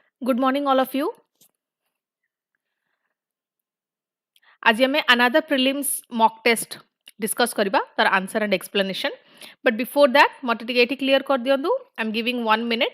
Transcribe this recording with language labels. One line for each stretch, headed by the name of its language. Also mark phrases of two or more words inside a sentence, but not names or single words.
English: Good morning, all of you.
Hindi: आज हमें
English: another prelims mock test discuss
Odia: କରିବା ତାର
English: answer and explanation. But before that,
Odia: ମତେ ଟିକେ ଏଠି clear କର ଦିଅନ୍ତୁ.
English: I'm giving 1 minute.